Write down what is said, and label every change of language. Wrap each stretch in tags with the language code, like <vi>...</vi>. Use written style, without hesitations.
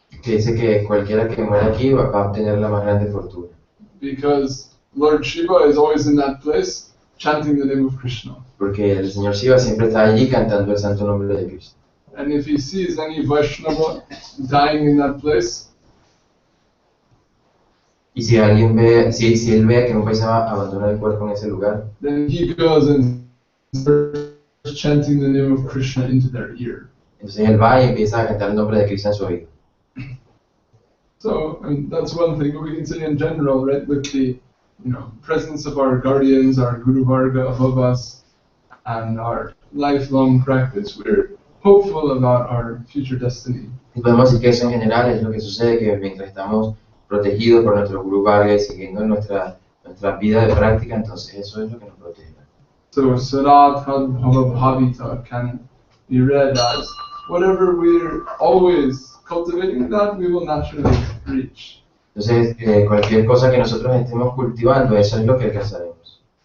<es>que dice que cualquiera que muera aquí va a obtener la más grande fortuna.</es> <en>Because Lord Shiva is always in that place chanting the name of Krishna.</en> <es>Porque el Señor Shiva siempre está allí cantando el santo nombre de Krishna.</es> <en>And if he sees any Vaishnava dying in that place,</en> <es>Y si alguien ve, si él ve que un Vaishnava abandona el cuerpo en ese lugar,</es> <en>then he goes and starts chanting the name of Krishna into their ear.</en> <es>Entonces él va y empieza a cantar el nombre de Krishna en su oído.</es> <en>So, that's one thing we can say in general, right? With the, presence of our guardians, our Guru Varga above us, and our lifelong practice, we're hopeful about our future destiny.</en> <es>Y podemos decir que eso en general es lo que sucede, que mientras estamos protegidos por nuestro Guru Varga y siguiendo nuestra vida de práctica, entonces eso es lo que nos protege.</es> <en>So, Saratha Bhava Bhavita can be read as whatever we're always cultivating, that we will naturally reach.</en> <es>Entonces, cualquier cosa que nosotros estemos cultivando, eso es lo que alcanzaremos.</es>